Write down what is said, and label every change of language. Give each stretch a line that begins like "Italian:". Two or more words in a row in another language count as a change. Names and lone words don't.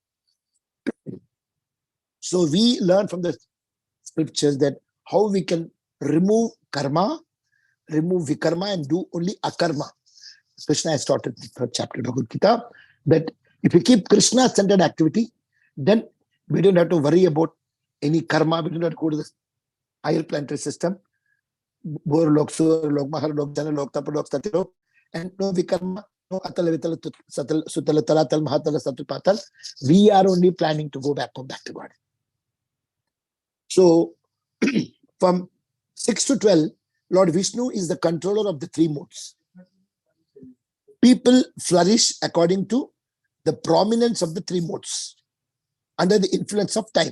English: So we learn from the scriptures that how we can remove karma, remove vikarma and do only akarma. Krishna has taught in the 3rd chapter of Bhagavad Gita that if we keep Krishna-centered activity, then we don't have to worry about any karma. We don't have to go to the higher planetary system. Bor lok, sur lok, mahar lok, jana lok, tapa lok, stati lok, and no vikarma, no atala vitala sutala talatal mahatala satu patal. We are only planning to go back home, back to God. So from 6 to 12, Lord Vishnu is the controller of the 3 modes. People flourish according to the prominence of the 3 modes, under the influence of time.